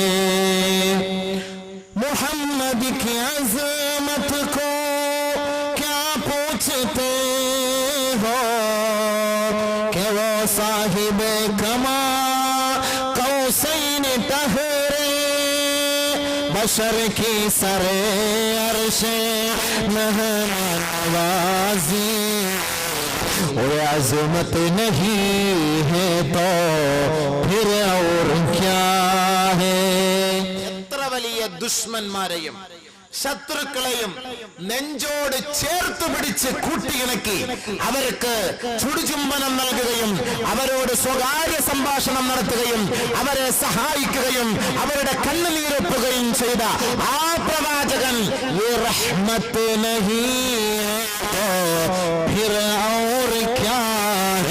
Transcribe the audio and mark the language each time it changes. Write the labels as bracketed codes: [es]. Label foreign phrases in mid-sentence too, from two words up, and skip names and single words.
[hi] मोहम्मद की अज़मत को क्या पूछते हो कि वो साहिब कमा कौसैन तहरे बशर की सरे अर्शे नवाजी वो अज़मत नहीं है तो फिर और क्या है. [ml] ദുഷ്മന്മാരെയും ശത്രുക്കളെയും നെഞ്ചോട് ചേർത്ത് പിടിച്ച് കൂട്ടിയിണക്കി അവർക്ക് ചുടുചുംബനം നൽകുകയും അവരോട് സ്വകാര്യ സംഭാഷണം നടത്തുകയും അവരെ സഹായിക്കുകയും അവരുടെ കണ്ണുനീരൊപ്പുകയും ചെയ്ത ആ പ്രവാചകൻ ഈ [hi] रहमत नहीं फिर और क्या है.